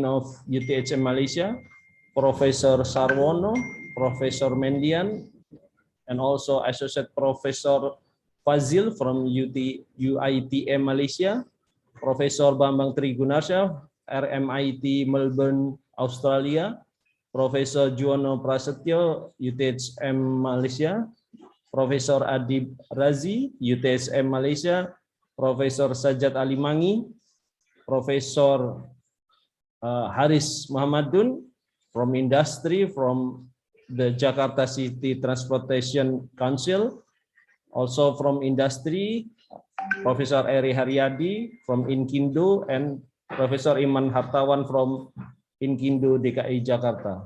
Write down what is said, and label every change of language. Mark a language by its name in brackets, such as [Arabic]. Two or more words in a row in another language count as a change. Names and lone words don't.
[English] of UTHM Malaysia, Professor Sarwono, Professor Mendian, and also Associate Professor Fazil from UITM Malaysia, Professor Bambang Trigunarsha, RMIT Melbourne, Australia, Professor Juwono Prasetyo, UTHM Malaysia, Profesor Adib Razi, UTSM Malaysia, Profesor Sajat Alimangi, Profesor Haris Muhammadun from industry from the Jakarta City Transportation Council, also from industry, Professor Eri Haryadi from Inkindo, and Professor Iman Hartawan from Inkindo DKI Jakarta.